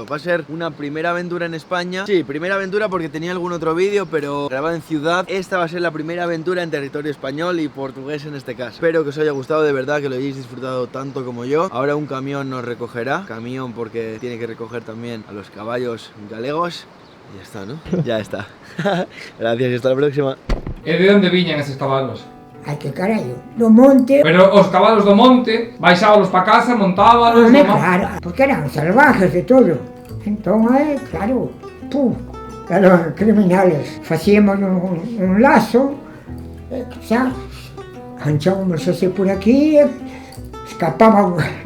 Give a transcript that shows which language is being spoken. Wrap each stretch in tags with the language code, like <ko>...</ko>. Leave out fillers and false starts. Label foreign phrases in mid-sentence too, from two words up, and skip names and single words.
<es>Va a ser una primera aventura en España. Sí, primera aventura porque tenía algún otro vídeo, pero grabado en ciudad. Esta va a ser la primera aventura en territorio español y portugués en este caso. Espero que os haya gustado de verdad, que lo hayáis disfrutado tanto como yo. Ahora un camión nos recogerá, camión porque tiene que recoger también a los caballos galegos. Y ya está, ¿no? Ya está. Gracias y hasta la próxima.</es> <gl>¿De onde viñan esos cabalos? Ai, que carallo, do monte. Pero os cabalos do monte, baixábalos para casa, montábalos... Claro, porque eran salvajes de todo. Entón, claro, eran criminales. Facíamos un lazo, xa, anchábamos así por aquí, escapábamos.</gl>